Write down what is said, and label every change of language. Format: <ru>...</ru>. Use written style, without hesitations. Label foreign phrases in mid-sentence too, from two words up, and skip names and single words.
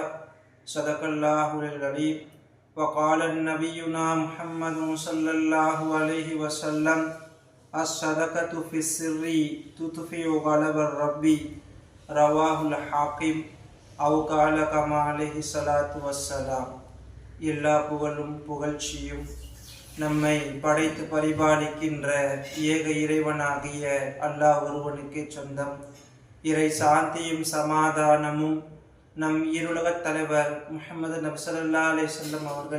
<ar>صدق الله العليم. وقال نبينا محمد صلى الله عليه وسلم الصدقة في السر تطفئ غضب الرب. رواه الحاكم أو قال كما عليه الصلاة والسلام.</ar> <ta>எல்லா புகழும் புகழ்ச்சியும் நம்மை படைத்து பரிபாலிக்கின்ற ஏக இறைவனாகிய அல்லாஹ் ஒருவனுக்கே சொந்தம். இறை சாந்தியும் சமாதானமும் நம் இருலகத் தலைவர் முஹம்மது நபி</ta> <ar>صلى الله عليه وسلم</ar> <ta>அவர்கள்</ta>